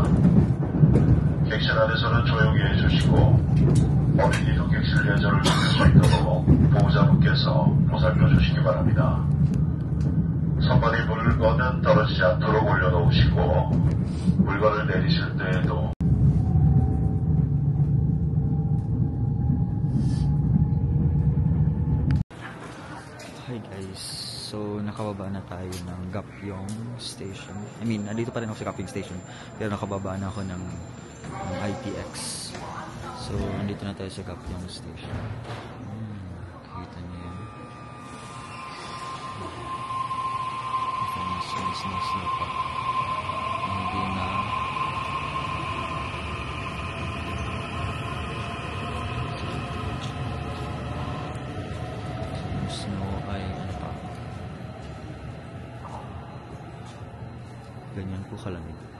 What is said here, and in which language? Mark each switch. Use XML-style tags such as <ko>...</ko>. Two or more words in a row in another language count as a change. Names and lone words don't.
<ko>객실 안에서는 조용히 해주시고 어린이도 객실 예절을 지킬 수 있도록 보호자분께서 보살펴 주시기 바랍니다. 선반이 물건은 떨어지지 않도록 올려놓으시고 물건을 내리실 때에도</ko> <en>Hi guys,</en> <tl>so nakababa na tayo ng Gapyong Station.</tl> <en>I mean,</en> <tl>nandito pa rin ako sa Gapyong Station, pero nakababa na ako ng ITX. So, nandito na tayo sa Gapyong Station. Kita niyo yan. Ito na snow pa. Hindi na snow ay ano pa, ganyan po kalamig.</tl>